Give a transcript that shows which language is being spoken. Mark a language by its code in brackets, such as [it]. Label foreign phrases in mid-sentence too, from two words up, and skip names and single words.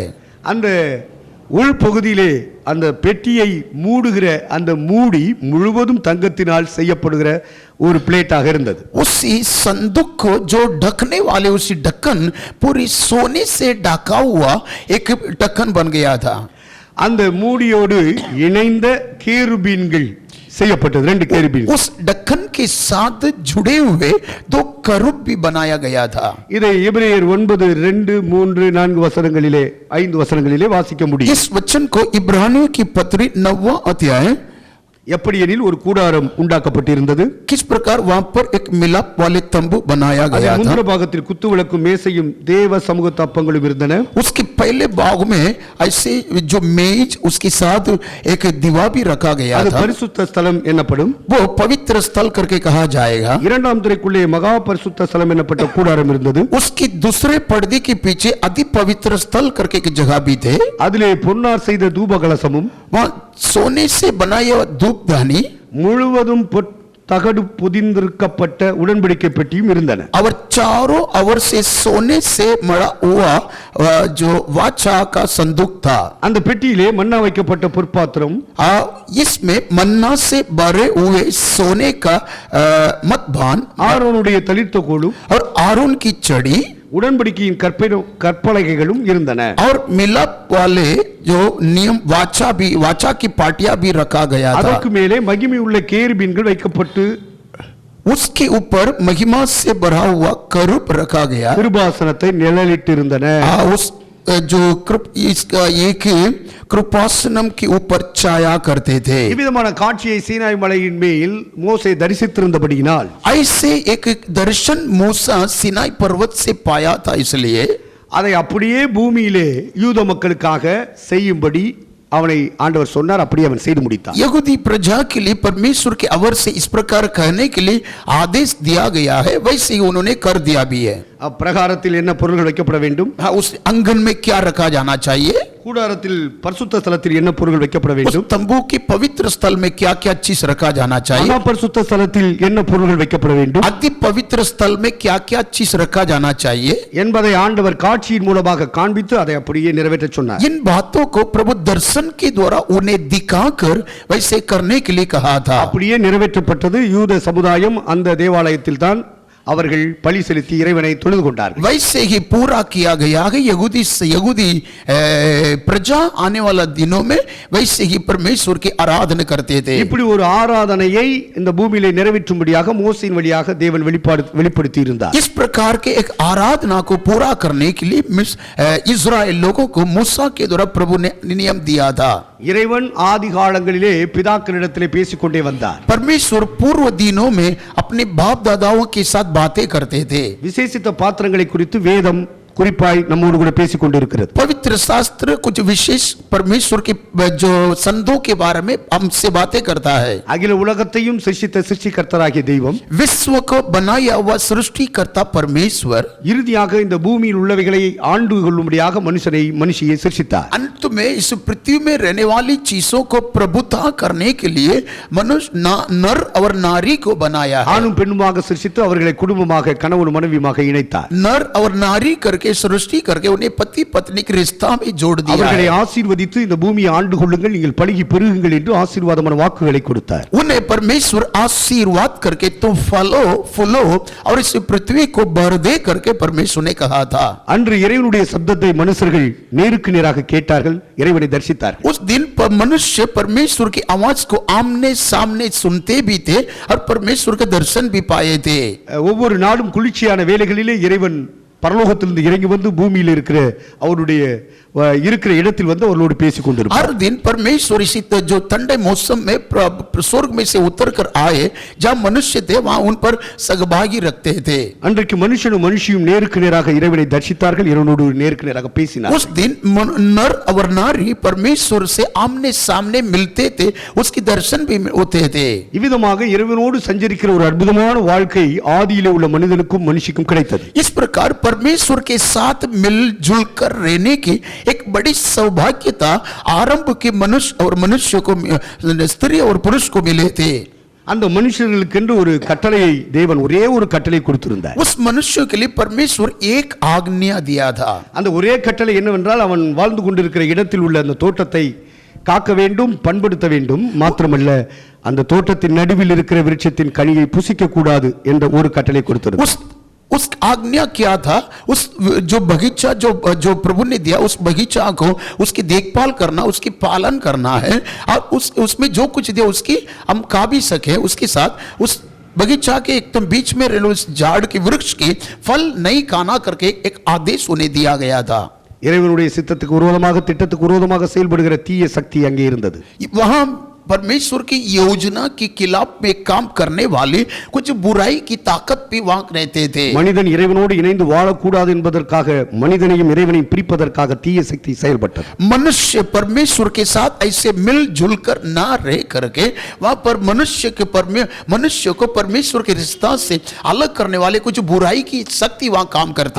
[ta] அந்த உள் பகுதியிலே அந்த பெட்டியை மூடுகிற அந்த மூடி முழுவதும் தங்கத்தினால் செய்யப்படுகிற ஒரு பிளேட்டாக இருந்தது. [hi] उसी संदूक को जो ढकने वाले उसी ढक्कन पूरी सोने से ढका हुआ एक ढक्कन बन गया था। [ta] அந்த மூடியோடு இணைந்த கேருபீன்கள் செய்யப்பட்டது, ரெண்டு கேருபீன். [hi] उस ढक्कन के साथ जुड़े हुए दो करूब भी बनाया गया था। [ta] இதை எபிரேயர் 9:2-3-4 வசனங்களிலே 5 வசனங்களிலே வாசிக்க முடியும். [hi] इस वचन को इब्रानियों की पत्री 9वां अध्याय [ta] எப்படியெனில் ஒரு கூடாரம் உண்டாக்கப்பட்டிருந்தது. [hi] किस प्रकार वहां पर एक मिलाप वाले तंबू बनाया गया था। [ta] முந்திர பாகத்தில் குத்து விளக்கும் மேசையும் தேவ சமூக தப்பங்களும் இருந்தன. [hi] उसके पहले भाग में ऐसे जो मेज उसके साथ एक दीवा भी रखा गया [ta] அது [hi] था। [ta] பரிசுத்த ஸ்தலம் எனப்படும். [hi] वो पवित्र स्थल करके कहा जाएगा। [ta] இரண்டாம் திரைக்குள்ளே மகா பரிசுத்த ஸ்தலம் எனப்பட்ட கூடாரம் இருந்தது. [hi] उसके दूसरे पर्दे के पीछे अति पवित्र स्थल करके एक जगह भी थे। [ta] அதிலே பொன்னார் செய்த தூப கலசமும் [hi] वहाँ सोने से बनाया धूपदानी [ta] முழுவதும் தகடு புதிந்திருக்கப்பட்ட உடன்படிக்கை பெட்டியும் இருந்தன. [hi] और चारों ओर से सोने से मड़ा हुआ जो वाचा का संदूक था। [ta] அந்த பெட்டியிலே மன்னா வைக்கப்பட்ட பொற்பாத்திரம், [hi] इसमें मन्ना से भरे हुए सोने का मतभान, [ta] ஆரோனுடைய தளிர்த்த கோலும் [hi] और आरोन की चढ़ी, [ta] உடன்படிக்கையின் கற்பலகைகளும் இருந்தன. [hi] और मिलाप वाले जो नियम वाचा की पाटिया भी रखा गया था। [ta] அதற்கு மேலே மகிமை उள்ள கேருபீன்கள் வைக்கப்பட்டு [hi] उसके ऊपर महिमा से भरा हुआ करूब रखा गया। [ta] கிருபாசனத்தை நிழலிட்டிருந்தன. [hi] उस जो इसका एक कृपासनम के ऊपर छाया करते थे। [ta] இவ்விதமான காட்சியை சீனாய் மலையின் மேல் மோசே தரிசித்திருந்தபடியினால் [hi] ऐसे एक दर्शन मूसा सिनाई पर्वत से पाया था, इसलिए [ta] அதை அப்படியே பூமியிலே யூத மக்களுக்காக செய்யும்படி அவனை ஆண்டவர் சொன்னார். அப்படியே அவன் செய்து முடித்தான். [hi] यहूदी प्रजा के लिए परमेश्वर के अवर से इस प्रकार कहने के लिए आदेश दिया गया है, वैसे ही उन्होंने कर दिया भी है। [ta] பிரகாரத்தில் என்ன பொருள்கள் வைக்கப்பட வேண்டும்? [hi] उस आंगन में क्या रखा जाना चाहिए? [ta] கூடாரத்தில் பரிசுத்த ஸ்தலத்தில் என்ன பொருள்கள் வைக்கப்பட [hi] उस [ta] வேண்டும்? [hi] तंबू के पवित्र स्थल में क्या क्या चीज रखा जाना चाहिए? [ta] மகா பரிசுத்த ஸ்தலத்தில் என்ன பொருள்கள் வைக்கப்பட வேண்டும் [hi] अति पवित्र स्थल में क्या क्या चीज रखा जाना चाहिए [ta] என்பதை ஆண்டவர் காட்சியின் மூலமாக காண்பித்து அதை அப்படியே நிறைவேற்ற சொன்னார். [hi] इन बातों को प्रभु दर्शन के द्वारा उन्हें दिखाकर वैसे करने के लिए कहा था। [ta] அப்படியே நிறைவேற்றப்பட்டது. யூத சமுதாயம் அந்த தேவாலயத்தில் தான் அவர்கள் பலி செலுத்தி இறைவனை தொழுது கொண்டார்கள். [hi] वैसे ही पूरा किया गया है यहूदी प्रजा आने वाला दिनों में वैसे ही परमेश्वर की आराधना करते थे. [ta] இப்படி ஒரு ஆராதனையை இந்த பூமியிலே நிறைவேற்றும்படியாக மோசேயின் வழியாக தேவன் வெளிப்படுத்தி இருந்தார். [hi] इस प्रकार के एक आराधना को पूरा करने के लिए इस्राएल लोगों को मूसा के द्वारा प्रभु ने नियम दिया था. [ta] இறைவன் ஆதி காலங்களிலே பிதாக்களிடத்திலே பேசிக்கொண்டே வந்தார். [hi] परमेश्वर पूर्व दिनों में अपने बाप दादाओं के साथ बातें करते थे. [ta] விசேஷித்த பாத்திரங்களை குறித்து வேதம் குறிப்பாய் நம்மோடு கூட பேசிக் கொண்டிருக்கிறது. [hi] पवित्र शास्त्र कुछ विशेष परमेश्वर के जो संतों के बारे में हमसे बातें करता है. [ta] அகில உலகத்தையும் சிருஷ்டித்த சிருஷ்டிகர்த்தராகிய தெய்வம், [hi] विश्व को बनाया हुआ सृष्टिकर्ता परमेश्वर [ta] இறுதியாக இந்த பூமியில் உள்ளவைகளை ஆண்டு கொள்ளும்படியாக மனுஷியை சிருஷ்டித்தார். [hi] अंत में इस पृथ्वी में रहने वाली चीजों को प्रभुता करने के लिए मनुष्य नर और नारी को बनाया है. [ta] ஆணும் பெண்ணுமாக சிருஷ்டித்து அவர்களை குடும்பமாக கணவன் மனைவியாக இணைத்தார். [hi] नर और नारी करके सृष्टि करके उन्हें पति पत्नी के रिश्ता में जोड़ दिया. [ta] அவர்களை ஆசீர்வதித்து இந்த பூமியை ஆண்டு கொள்ளுங்கள், நீங்கள் பலுகி பெருகுங்கள் என்று ஆசீர்வாதமான வாக்குகளை கொடுத்தார். [hi] उन्हें परमेश्वर आशीर्वाद करके तुम फलो और इस पृथ्वी को भर दे करके परमेश्वर ने कहा था. [ta] அன்று இறைவனுடைய சத்தத்தை மனுஷர்கள் நேருக்கு நேராக கேட்டார்கள், இறைவனை தரிசித்தார்கள். [hi] उस दिन पर मनुष्य परमेश्वर की आवाज को आमने सामने सुनते भी थे और परमेश्वर के दर्शन भी पाए थे. [ta] ஒவ்வொரு நாளும் குளிர்ச்சியான வேளைகளிலே இறைவன் பரலோகத்திலிருந்து இறங்கி வந்து பூமியில் இருக்கிற அவருடைய இருக்கிற இடத்தில் வந்து அவர்களோடு பேசிக் கொண்டிருப்பார். [hi] हर दिन परमेश्वर इसी जो ठंडे मौसम में स्वर्ग में से उतर कर आए, जहाँ मनुष्य थे वहाँ उन पर सहभागी रखते थे. [ta] அன்றைக்கு மனுஷனும் மனுஷியும் நேருக்கு நேராக இறைவனை தரிசித்தார்கள், இறைவனோடு நேருக்கு நேராக பேசினார்கள். [hi] उस दिन नर और नारी परमेश्वर से आमने सामने मिलते थे, उसकी दर्शन भी होते थे. [ta] இவ்விதமாக இறைவனோடு சஞ்சரிக்கிற ஒரு அற்புதமான வாழ்க்கை ஆதியிலே உள்ள மனிதனுக்கும் மனுஷிக்கும் கிடைத்தது. [hi] इस प्रकार परमेश्वर के साथ मिलजुल कर रहने की एक बड़ी सौभाग्यता आरंभ के मनुष्य और मनुष्य को स्त्री और पुरुष को मिले थे. [ta] அந்த மனுஷர்களுக்கென்று ஒரு கட்டளையை தேவன் ஒரே ஒரு கட்டளை கொடுத்திருந்தார். [hi] उस मनुष्य के लिए परमेश्वर एक आज्ञा दिया था. [ta] அந்த ஒரே கட்டளை என்னவென்றால், அவன் வாழ்ந்து கொண்டிருக்கிற இடத்தில் உள்ள அந்த தோட்டத்தை காக்க வேண்டும், பண்படுத்த வேண்டும். மாத்திரமல்ல, அந்த தோட்டத்தின் நடுவில் இருக்கிற விருட்சத்தின் கனியை புசிக்க கூடாது என்ற ஒரு கட்டளை கொடுத்திருந்தார். [hi] उस आज्ञा क्या था? उस जो बगीचा जो प्रभु ने दिया, उस बगीचा को उसकी देखभाल करना, उसकी पालन करना है और उसमें जो कुछ दिया उसकी हम खा भी सके. उसके साथ उस बगीचा के एकदम बीच में रहने उस झाड़ के वृक्ष के फल नहीं खाना करके एक आदेश उन्हें दिया गया था. [ta] இறைவனுடைய சித்தத்துக்கு விரோதமாக, திட்டத்துக்கு விரோதமாக செயல்படுகிற தீய சக்தி அங்கே இருந்தது. [hi] वहां परमेश्वर की योजना के खिलाफ में काम करने वाले कुछ बुराई की ताकत भी वहां रहते थे. [ta] மனிதன் இறைவனோடு இணைந்து வாழக்கூடாது என்பதற்காக, மனிதனையும் இறைவனையும் பிரிப்பதற்காக தீய சக்தி செயல்பட்டது. [hi] मनुष्य परमेश्वर के साथ ऐसे मिलजुल कर ना रह करके वहां पर मनुष्य को परमेश्वर के रिश्ता से अलग करने वाले कुछ बुराई की शक्ति वहां काम करते